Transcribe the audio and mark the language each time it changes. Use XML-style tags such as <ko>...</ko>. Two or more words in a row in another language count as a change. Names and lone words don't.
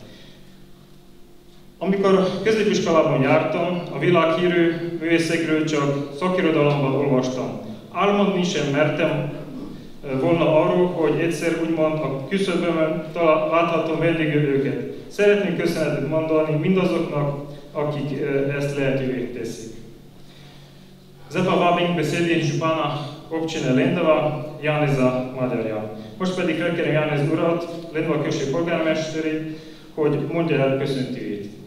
<hu>Amikor középiskolában jártam, a világhírű művészekről csak szakirodalomban olvastam. Álmodni sem mertem volna arról, hogy egyszer úgymond a küszöbömön láthatom vendégül őket. Szeretnék köszönetet mondani mindazoknak, akik ezt lehetővé teszik.</hu> <sl>Zdaj pa vabim besedi župana občine Lendva, Janeza Magyarja.</sl> <hu>Most pedig felkérem Janez urat, Lendva község polgármesterét, hogy mondja el köszöntőjét.</hu>